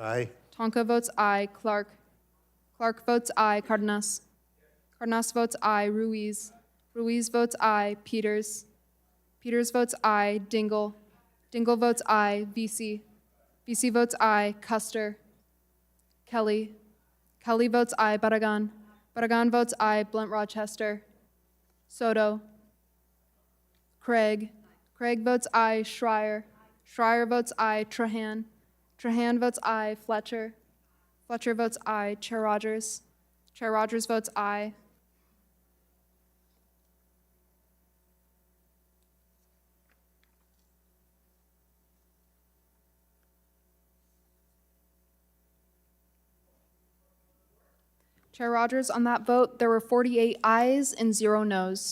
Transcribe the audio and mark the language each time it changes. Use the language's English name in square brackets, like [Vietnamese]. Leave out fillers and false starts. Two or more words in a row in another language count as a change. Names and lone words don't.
[English] Aye. Tonko votes aye. Clark. Clark votes aye. Cardenas. Cardenas votes aye. Ruiz. Ruiz votes aye. Peters. Peters votes aye. Dingell. Dingell votes aye. Vesey. Vesey votes aye. Custer. Kelly. Kelly votes aye. Barragan. Barragan votes aye. Blunt Rochester. Soto. Craig. Craig votes aye. Schreier. Schreier votes aye. Trahan. Trahan votes aye. Fletcher. Fletcher votes aye. Chair Rogers. Chair Rogers votes aye. Chair Rogers, on that vote, there were 48 ayes and 0 noes.